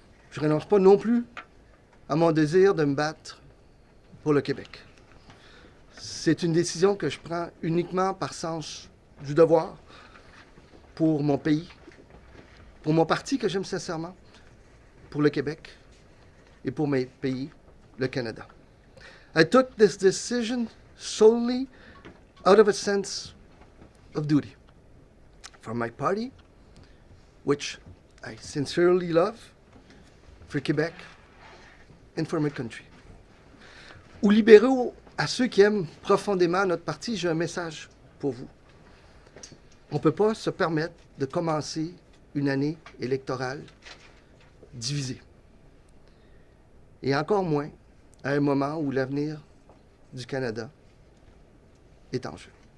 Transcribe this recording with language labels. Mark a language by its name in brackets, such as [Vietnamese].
[French] Je ne renonce pas non plus à mon désir de me battre pour le Québec. C'est une décision que je prends uniquement par sens du devoir pour mon pays, pour mon parti que j'aime sincèrement, pour le Québec et pour mes pays, le Canada. [English] I took this decision solely out of a sense of duty for my party, which I sincerely love, for Québec and for my country. [French] Aux libéraux, à ceux qui aiment profondément notre parti, j'ai un message pour vous. On ne peut pas se permettre de commencer une année électorale divisée. Et encore moins à un moment où l'avenir du Canada est en jeu.